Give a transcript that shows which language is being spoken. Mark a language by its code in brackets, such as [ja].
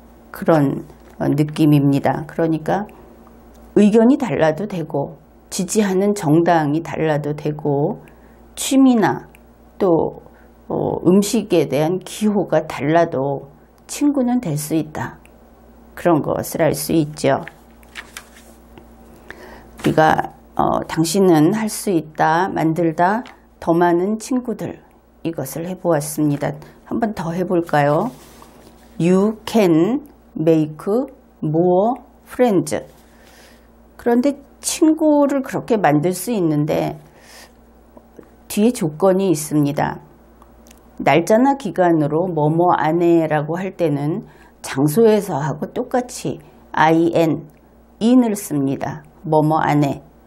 [ko] 그런 느낌입니다. 그러니까 의견이 달라도 되고 지지하는 정당이 달라도 되고 취미나 또 음식에 대한 기호가 달라도 친구는 될 수 있다. 그런 것을 알 수 있죠. 우리가 당신은 할 수 있다, 만들다, 더 많은 친구들, 이것을 해보았습니다. 한번 더 해볼까요? [en] You can make more friends. [ko] 그런데 친구를 그렇게 만들 수 있는데 뒤에 조건이 있습니다. 날짜나 기간으로 뭐뭐 안에라고 할 때는 장소에서 하고 똑같이 in을 씁니다. 뭐뭐 안에.